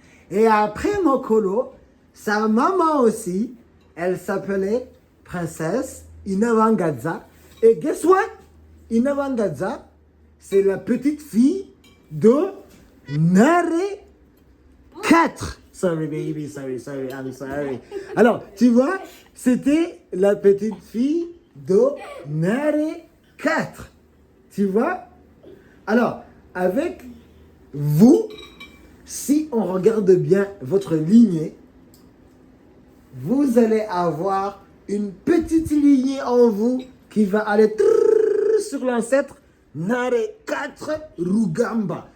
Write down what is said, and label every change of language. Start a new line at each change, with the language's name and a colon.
French: Et après Mokoro, sa maman aussi, elle s'appelait princesse Inawangadza. Et
English: guess what?
French: Inawangadza, c'est la petite fille de Nare 4.
English: Sorry baby, sorry, I'm sorry.
French: Alors, tu vois, c'était la petite fille de Nare 4. Tu vois? Alors, avec vous, si on regarde bien votre lignée, vous allez avoir une petite lignée en vous qui va aller sur l'ancêtre Nare 4 Rugamba.